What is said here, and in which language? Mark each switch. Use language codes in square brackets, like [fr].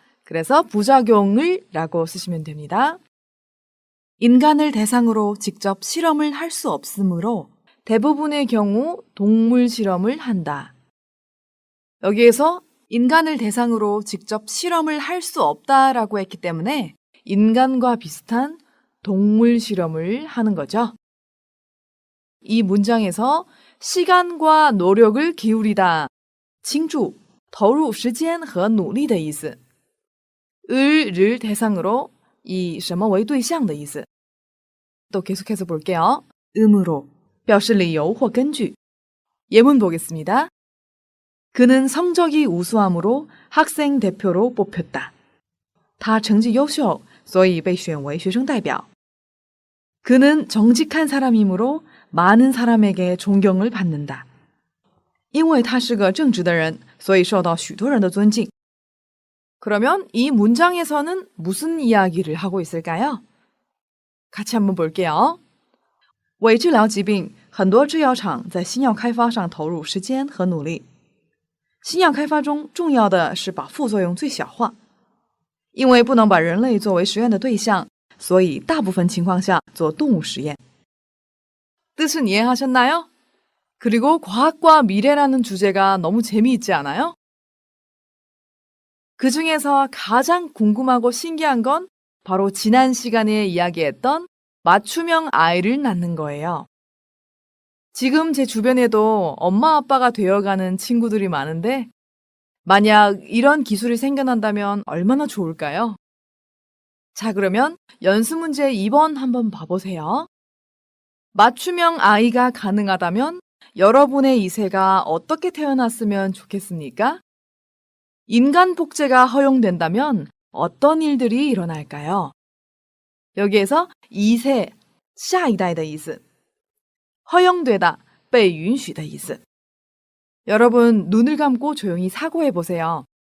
[ko] 그래서 부작용을 라고 쓰시면 됩니다. 인간을 대상으로 직접 실험을 할 수 없으므로 대부분의 경우 동물 실험을 한다. 여기에서 인간을 대상으로 직접 실험을 할 수 없다라고 했기 때문에 인간과 비슷한 동물 실험을 하는 거죠. 이 문장에서 시간과 노력을 기울이다, [zh] 倾注,投入时间和努力的意思. [ko] 을을 대상으로, 이 [zh] 什么为对象的意思. [ko] 또 계속해서 볼게요. [zh] 음으로, 表示理由或根据. [ko] 예문 보겠습니다. 그는 성적이 우수함으로 학생 대표로 뽑혔다. [zh] 他成绩优秀,所以被选为学生代表. [ko] 그는 정직한 사람이므로 많은 사람에게 존경을 받는다. [zh] 因为他是个正直的人,所以受到许多人的尊敬. [ko] 그러면 이 문장에서는 무슨 이야기를 하고 있을까요? 같이 한번 볼게요. [zh] 为治疗疾病,很多制药厂在新药开发上投入时间和努力。新药开发中重要的是把副作用最小化。因为不能把人类作为实验的对象，所以大部分情况下做动物实验。 [ko] 뜻은 이해하셨나요? 그리고 과학과 미래라는 주제가 너무 재미있지 않아요? 그 중에서 가장 궁금하고 신기한 건 바로 지난 시간에 이야기했던 맞춤형 아이를 낳는 거예요. 지금 제 주변에도 엄마 아빠가 되어가는 친구들이 많은데 만약 이런 기술이 생겨난다면 얼마나 좋을까요? 자, 그러면 연습 문제 2번 한번 봐보세요. 맞춤형 아이가 가능하다면 여러분의 이세가 어떻게 태어났으면 좋겠습니까? 인간 복제가 허용된다면 어떤 일들이 일어날까요? 여기에서 이세, [zh] 下一代的意思, [ko] 허용되다, [zh] 被允许的意思. [ko] 여러분 눈을 감고 조용히 사고해 보세요.